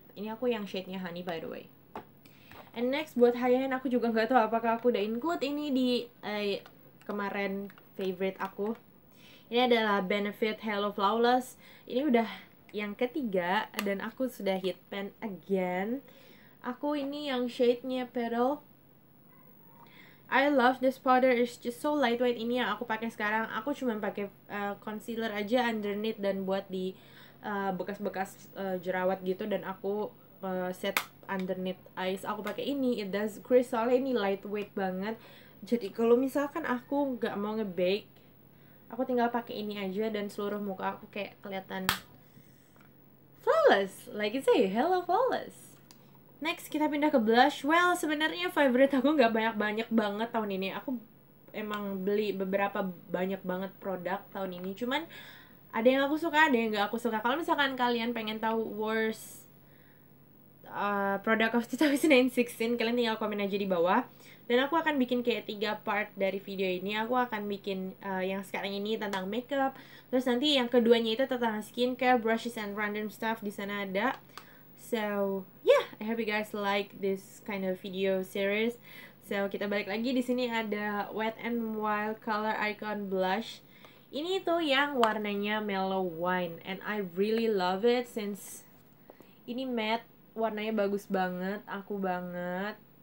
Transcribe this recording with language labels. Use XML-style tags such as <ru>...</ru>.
<id>Ini aku yang shade-nya honey</id> <en>by the way. And next</en> <id>buat high-end, aku juga nggak tahu apakah aku udah include ini di kemarin favorite aku. Ini adalah Benefit Hello Flawless. Ini udah yang ketiga dan aku sudah</id> <en>hit pan again.</en> <id>Aku ini yang shade-nya Pearl.</id> <en>I love this powder, it's just so lightweight.</en> <id>Ini yang aku pakai sekarang. Aku cuma pakai concealer aja underneath dan buat di bekas-bekas jerawat gitu, dan aku set underneath eyes. Aku pakai ini,</id> <en>it does crease,</en> <id>soalnya ini lightweight banget. Jadi kalau misalkan aku nggak mau nge-bake, aku tinggal pakai ini aja dan seluruh muka aku kayak kelihatan flawless,</id> <en>like it say, hello flawless.</en> <id>Next kita pindah ke blush. Well, sebenarnya favorite aku nggak banyak banget tahun ini. Aku emang beli beberapa banyak banget produk tahun ini. Cuman ada yang aku suka, ada yang nggak aku suka. Kalau misalkan kalian pengen tahu worst product of 2016, kalian tinggal komen aja di bawah. Dan aku akan bikin kayak 3 part dari video ini. Aku akan bikin yang sekarang ini tentang makeup. Terus nanti yang keduanya itu tentang skincare,</id> <en>brushes and random stuff,</en> <id>di sana ada.</id> <en>So yeah, I hope you guys like this kind of video series.</en> <id>So kita balik lagi, di sini ada Wet n Wild Color Icon Blush. Ini tuh yang warnanya mellow wine,</id> <en>and I really love it since</en> <id>ini matte, warnanya bagus banget, aku banget.</id>